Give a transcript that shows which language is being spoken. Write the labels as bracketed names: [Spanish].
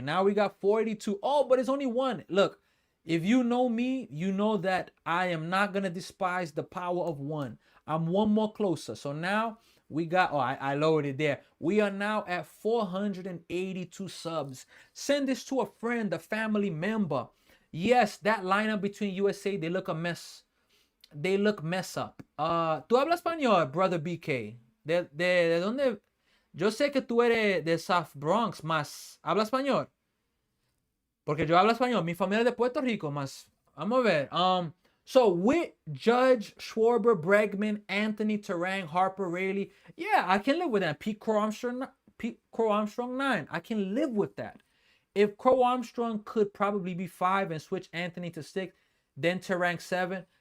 [English] Now we got 42. Oh, but it's only 1. Look, if you know me, you know that I am not going to despise the power of 1. I'm 1 more closer. So now we got, I lowered it there. We are now at 482 subs. Send this to a friend, a family member. Yes, that lineup between USA, they look a mess. They look mess up. [Spanish] ¿Tú hablas español, brother BK? ¿De dónde? Yo sé que tú eres de South Bronx, mas ¿habla español? Porque yo hablo español. Mi familia es de Puerto Rico, mas [English] I'm over it. So with Judge, Schwarber, Bregman, Anthony, Terang, Harper, Raley, yeah, I can live with that. Pete Crow Armstrong 9. I can live with that. If Crow Armstrong could probably be 5 and switch Anthony to 6, then Terang 7.